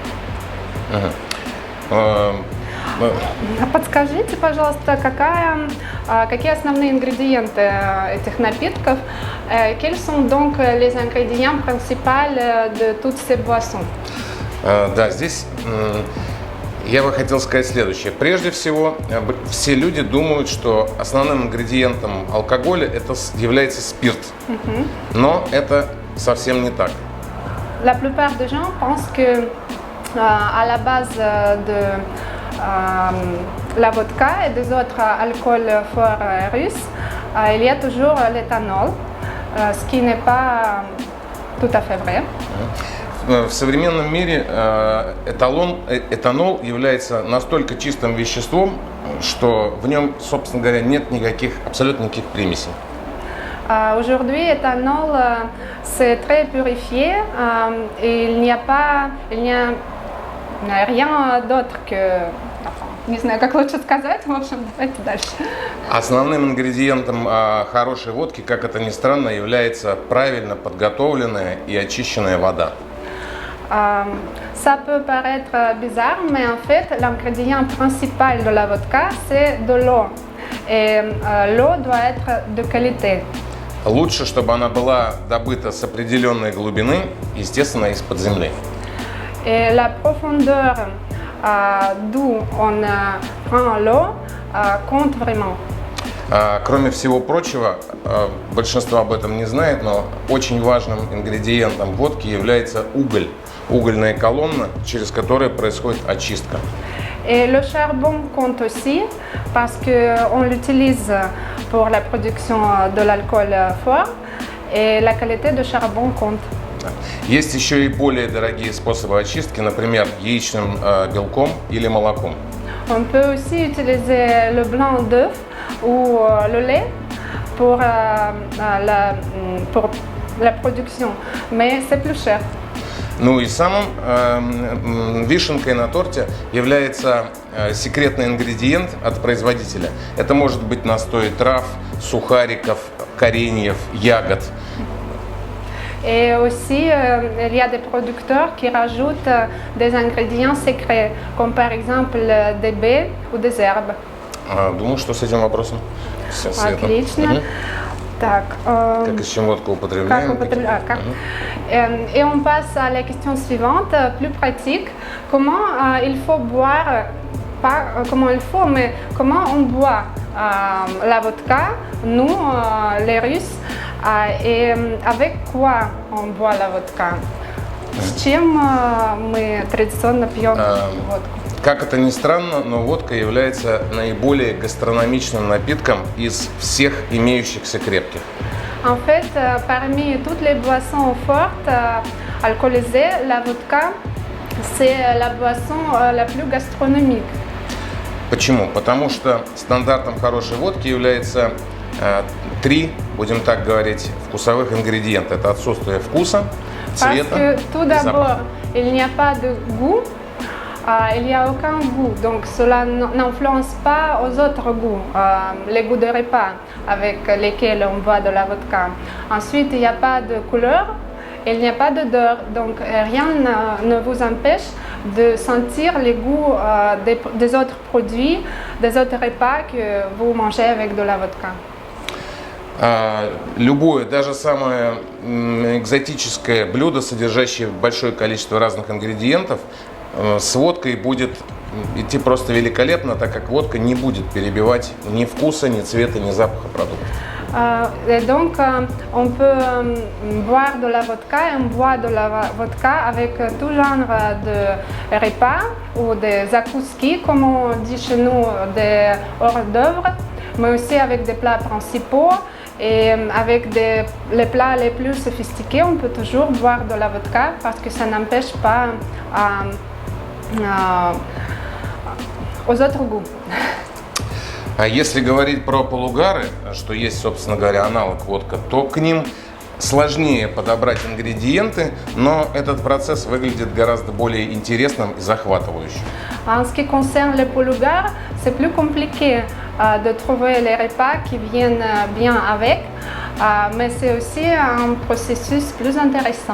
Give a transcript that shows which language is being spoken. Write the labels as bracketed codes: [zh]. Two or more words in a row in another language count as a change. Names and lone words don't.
[ru] Подскажите, пожалуйста, какие основные ингредиенты этих напитков? [fr] Quels sont donc les ingrédients principaux de toutes ces boissons? [ru] Да, здесь я бы хотел сказать следующее. Прежде всего, все люди думают, что основным ингредиентом алкоголя является спирт. Но это совсем не так. [fr] La plupart des gens pensent que à la base de la vodka et des autres alcools forts russes, il y a toujours l'éthanol, ce qui n'est pas tout à fait vrai. [ru] В современном мире этанол является настолько чистым веществом, что в нем, собственно говоря, нет абсолютно никаких примесей. [fr] Aujourd'hui, éthanol c'est très purifié et il n'y a rien d'autre que... [ru] Не знаю, как лучше сказать, в общем, давайте дальше. Основным ингредиентом хорошей водки, как это ни странно, является правильно подготовленная и очищенная вода. [fr] Ça peut paraître bizarre, mais en fait, l'ingrédient principal de la vodka, c'est de l'eau. Et l'eau doit être de qualité. [ru] Lучше, чтобы она была добыта с определенной глубины, естественно, из-под земли. [fr] Et la profondeur d'où on prend l'eau compte vraiment. [ru] Кроме всего прочего, большинство об этом не знает, но очень важным ингредиентом водки является уголь. Угольная колонна, через которую происходит очистка. [fr] Et le charbon compte aussi parce qu'on l'utilise pour la production de l'alcool fort et la qualité de charbon compte. [ru] Есть еще и более дорогие способы очистки, например, яичным белком или молоком. [fr] On peut aussi utiliser le blanc d'œuf ou le lait pour la production, mais c'est plus cher. [ru] Ну и самым вишенкой на торте является секретный ингредиент от производителя. Это может быть настой трав, сухариков, кореньев, ягод. [fr] Et aussi, il y a des producteurs qui rajoutent des ingrédients secrets, comme par exemple des baies ou des herbes. [ru] Думаю, что с этим вопросом? Отлично. Так, как и с чем водку употребляем? [fr] Et on passe à la question suivante, plus pratique. Comment il faut boire, pas comment il faut, mais comment on boit la vodka, nous, les Russes, et avec quoi on boit la vodka? [ru] С чем мы традиционно пьем водку? Как это ни странно, но водка является наиболее гастрономичным напитком из всех имеющихся крепких. [fr] En fait, parmi toutes les boissons fortes alcoolisées, la vodka, c'est la boisson la plus gastronomique. [ru] Почему? Потому что стандартом хорошей водки является три, будем так говорить, вкусовых ингредиента. Это отсутствие вкуса, цвета [fr] Parce que tout [ru] и [fr] d'abord, [ru] запаха. [fr] il n'y a pas de goût. Il n'y a aucun goût, donc cela n'influence pas aux autres goûts, les goûts de repas avec lesquels on boit de la vodka. Ensuite, il n'y a pas de couleur, il n'y a pas d'odeur, donc rien ne vous empêche de sentir les goûts des autres produits, des autres repas que vous mangez avec de la vodka. [ru] Любое, даже самое экзотическое блюдо, содержащее большое количество разных ингредиентов, с водкой будет идти просто великолепно, так как водка не будет перебивать ни вкуса, ни цвета, ни запаха продукта. [fr] Et donc, on peut boire de la vodka et on boit de la vodka avec tout genre de repas ou des zakouski, comme on dit chez nous, des hors d'œuvre, mais aussi avec des plats principaux. Et avec les plats les plus sophistiqués, on peut toujours boire de la vodka parce que ça n'empêche pas aux autres goûts. [ru] А если говорить про полугары, что есть, собственно говоря, аналог водка, то к ним сложнее подобрать ингредиенты, но этот процесс выглядит гораздо более интересным и захватывающим. [fr] En ce qui concerne les polugars, c'est plus compliqué de trouver les repas qui viennent bien avec, mais c'est aussi un processus plus intéressant.